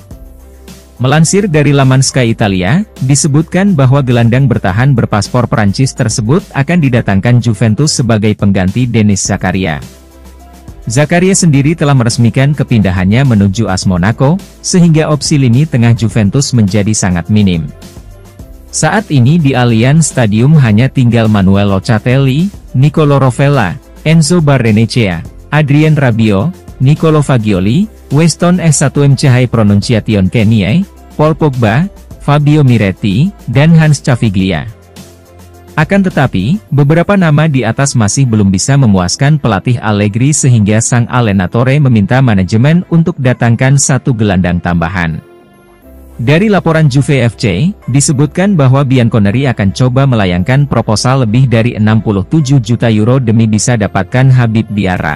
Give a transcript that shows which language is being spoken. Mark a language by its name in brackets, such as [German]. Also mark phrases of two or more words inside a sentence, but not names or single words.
[Indonesian] Melansir dari laman Sky Italia, disebutkan bahwa gelandang bertahan berpaspor Prancis tersebut akan didatangkan Juventus sebagai pengganti Denis Zakaria. Zakaria sendiri telah meresmikan kepindahannya menuju AS Monaco, sehingga opsi lini tengah Juventus menjadi sangat minim. Saat ini di Allianz Stadium hanya tinggal Manuel Locatelli, Nicolo Rovella, Enzo Barrenechea, Adrien Rabiot, Nicolo Fagioli, Weston S1M Pronunciation Keniai, Paul Pogba, Fabio Miretti, dan Hans Caviglia. Akan tetapi, beberapa nama di atas masih belum bisa memuaskan pelatih Allegri sehingga sang allenatore meminta manajemen untuk datangkan satu gelandang tambahan. Dari laporan Juve FC, disebutkan bahwa Bianconeri akan coba melayangkan proposal lebih dari 67 juta euro demi bisa dapatkan Habib Diarra.